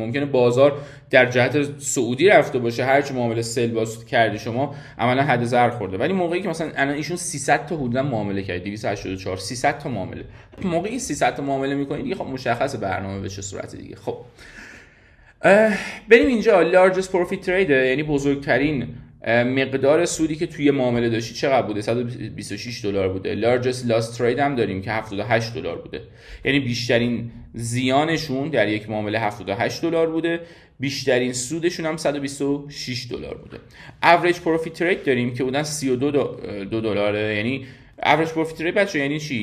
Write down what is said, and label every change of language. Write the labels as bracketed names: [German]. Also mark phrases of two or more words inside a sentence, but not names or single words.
[Persian] ممکنه بازار در جهت سعودی رفته باشه، هر چه معامله سل باز کردی شما عملا حد زر خورده، ولی موقعی که مثلا الان ایشون 300 تا حدودا معامله کرد، 284 300 تا معامله، موقعی 300 تا معامله میکنید دیگه خب مشخصه برنامه به چه صورتی دیگه. خب بریم اینجا [English] largest profit trade، [Persian] یعنی بزرگترین مقدار سودی که توی معامله داشتی چقدر بوده؟ $126 بوده. [English] largest loss trade [Persian] هم داریم که $78 بوده، یعنی بیشترین زیانشون در یک معامله $78 بوده، بیشترین سودشون هم $126 بوده. [English] average profit rate [Persian] داریم که بودن $32، یعنی [English] average profit rate [Persian] بچه یعنی چی؟